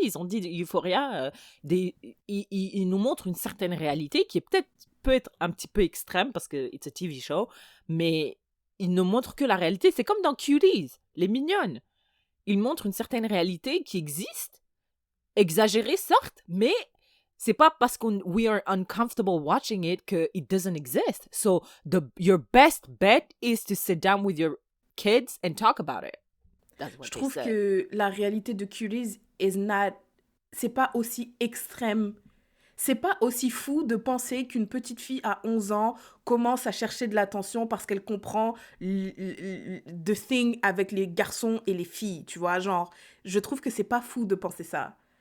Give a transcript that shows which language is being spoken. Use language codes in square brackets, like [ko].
[fr] Ils ont dit Euphoria, ils nous montrent une certaine réalité qui est peut être un petit peu extrême parce que [en] it's a TV show, [fr] mais ils ne montrent que la réalité. C'est comme dans Cuties, les mignonnes. Ils montrent une certaine réalité qui existe, exagérée certes, mais c'est pas parce [en] we are uncomfortable watching it [fr] que [en] it doesn't exist. So your best bet is to sit down with your kids and talk about it. [fr] Je trouve que la réalité de Cuties c'est pas aussi extrême. C'est pas aussi fou de penser qu'une petite fille à 11 ans commence à chercher de l'attention parce qu'elle comprend [en] the thing [fr] avec les garçons et les filles, tu vois, genre, je trouve que c'est pas fou de penser ça.